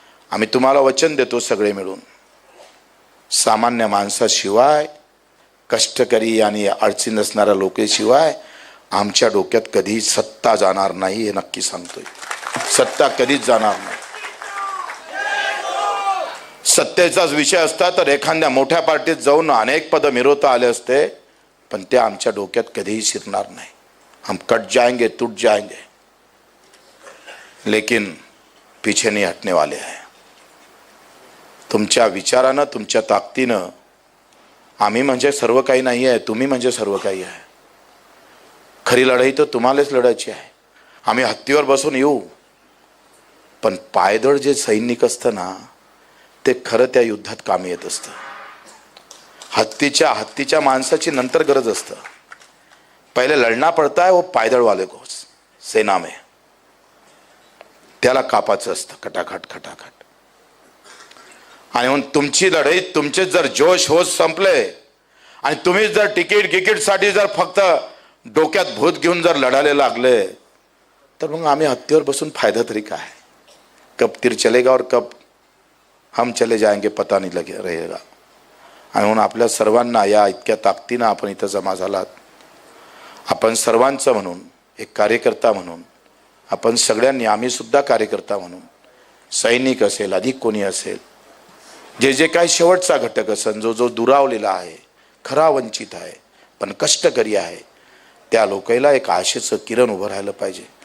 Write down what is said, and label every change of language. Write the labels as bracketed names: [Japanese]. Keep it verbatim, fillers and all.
[Marathi] आम्ही तुम्हाला वचन देतो सगळे मिळून, सामान्य माणसाशिवाय, कष्टकरी आणि अडचणी असणाऱ्या लोकेशिवाय आमच्या डोक्यात कधी सत्ता जाणार नाही. हे नक्की सांगतोय, सत्ता कधीच जाणार नाही. सत्तेचाच विषय असता तर एखाद्या मोठ्या पार्टीत जाऊन अनेक पदं मिरवता आले असते, पण ते आमच्या डोक्यात कधीही शिरणार नाही. [Hindi] हम कट जाएंगे, टूट जाएंगे, लेकिन पीछे नहीं हटने वाले आहे. [Marathi] तुमच्या विचारानं, तुमच्या ताकदीनं, आम्ही म्हणजे सर्व काही नाही आहे, तुम्ही म्हणजे सर्व काही आहे. खरी लढाई तर तुम्हालाच लढायची आहे. आम्ही हत्तीवर बसून येऊ, पण पायदळ जे सैनिक असतं ना, ते खरं त्या युद्धात कामी येत असतं. हत्तीच्या हत्तीच्या माणसाची नंतर गरज असतं. [Hindi] पहिले लढना पडता है वो पायदळ वाले को, सेना में [Marathi] त्याला कापाचं असतं, [Hindi] खटाखट खटाखट. [Marathi] आणि म्हणून तुमची लढाई, तुमचे जर जोश होत संपले आणि तुम्ही जर तिकीट गिकीटसाठी जर फक्त डोक्यात भूत घेऊन जर लढायला लागले, तर मग आम्ही हत्तीवर बसून फायदा तरी काय? [Hindi] कब तीर चलेगा और कब हम चले जाएंगे पता नहीं लगे रहेगा. [Marathi] आणि म्हणून आपल्या सर्वांना या इतक्या ताकदीनं आपण इथं जमा झालात. आपण सर्वांचं म्हणून एक कार्यकर्ता म्हणून आपण सगळ्यांनी, आम्हीसुद्धा कार्यकर्ता म्हणून, सैनिक असेल अधिक कोणी असेल, जे जे काय शेवटचा घटक असेल, जो जो दुरावलेला आहे, खरा वंचित आहे पण कष्टकरी आहे, त्या लोकायला एक आशेचं किरण उभं राहिलं पाहिजे.